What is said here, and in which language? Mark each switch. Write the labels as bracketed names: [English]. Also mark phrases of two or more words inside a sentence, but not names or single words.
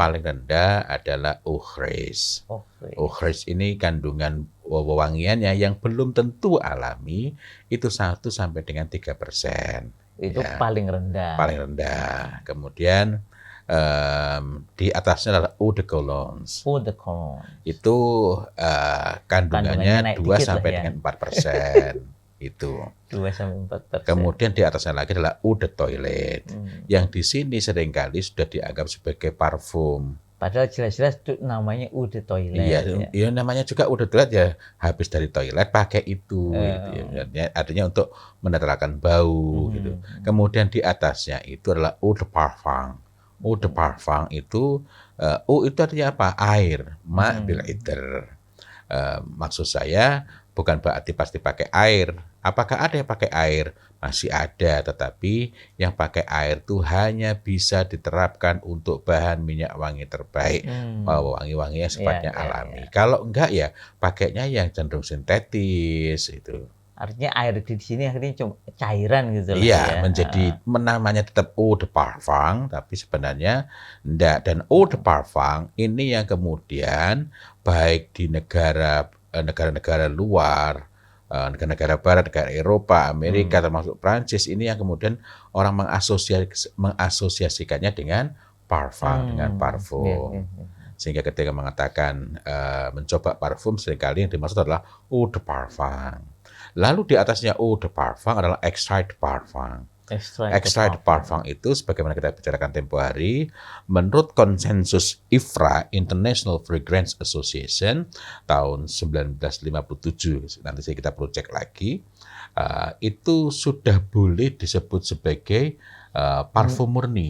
[Indonesian] Paling rendah adalah ukhris. Ukhris ini kandungan wewangiannya yang belum tentu alami, itu 1 sampai dengan 3%. Itu Ya, paling rendah. paling rendah. Kemudian di atasnya adalah [French] eau de cologne. Eau de cologne. [Indonesian] Itu Kandungannya kandungannya naik 2 dikit lah sampai ya. dengan 4%. Itu. 2-4%. Kemudian di atasnya lagi adalah [French] eau de toilette. [Indonesian] Yang di sini seringkali sudah dianggap sebagai parfum. Padahal jelas-jelas itu namanya [French] eau de toilette. [Indonesian] Iya, ya namanya juga udah toilet ya, habis dari toilet pakai itu gitu ya. Artinya untuk menetralkan bau gitu. Kemudian di atasnya itu adalah [French] eau de parfum. Eau de parfum [Indonesian] itu eau itu artinya apa? Air, [Arabic] ma bil idr. [Indonesian] Maksud saya bukan berarti pasti pakai air. Apakah ada yang pakai air? Masih ada, tetapi yang pakai air itu hanya bisa diterapkan untuk bahan minyak wangi terbaik. Wangi-wangi yang sifatnya alami. Kalau enggak ya pakainya yang cenderung sintetis itu. Artinya air di sini akhirnya cuma cairan gitu lah Iya, ya. menjadi namanya tetap [French] eau de parfum, [Indonesian] tapi sebenarnya enggak. Dan [French] eau de parfum [Indonesian] ini yang kemudian baik di negara-negara luar, negara-negara barat, negara Eropa, Amerika, termasuk Prancis, ini yang kemudian orang mengasosiasikannya dengan parfum, dengan parfum. Sehingga ketika mengatakan mencoba parfum, seringkali yang dimaksud adalah [French] eau de parfum. [Indonesian] Lalu di atasnya [French] eau de parfum [Indonesian] adalah [French] extrait de parfum. Extrait de parfum [Indonesian] itu sebagaimana kita bicarakan tempo hari, menurut konsensus IFRA, International Fragrance Association, tahun 1957, nanti kita perlu cek lagi, itu sudah boleh disebut sebagai parfum murni.